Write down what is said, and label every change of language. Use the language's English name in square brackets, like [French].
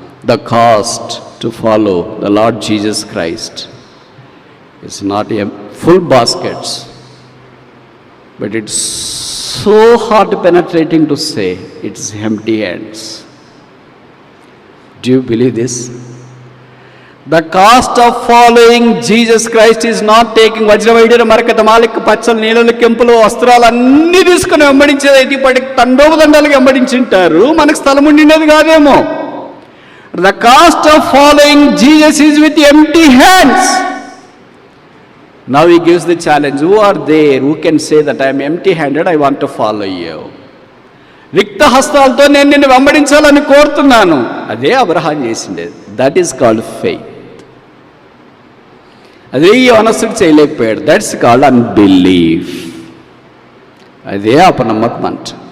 [English] The cost to follow the Lord Jesus Christ it's not a full baskets, but it's so heart penetrating to say it's empty hands. Do you believe this? The cost of following Jesus Christ is not taking [Telugu] వజ్రవైడ్యుల మరకత మాలిక పచ్చలు నీళ్ళలు కెంపులు వస్త్రాలు అన్నీ తీసుకుని వెంబడించేది. అయితే ఇప్పటికి తండోపదండాలకు వెంబడించుంటారు, మనకు స్థలం ఉండినది కాదేమో. [English] The cost of following Jesus is with empty hands. Now he gives the challenge. Who are there who can say that I am empty handed, I want to follow you? [Telugu] రిక్త హస్తాలతో నేను నిన్ను వెంబడించాలని కోరుతున్నాను. అదే Abraham చేసిండేది. [English] That is called faith. [Telugu] అదే ఈ యవనస్తుడు చేయలేకపోయాడు. [English] That's called unbelief. [Telugu] అదే అపనమ్మకం అంట.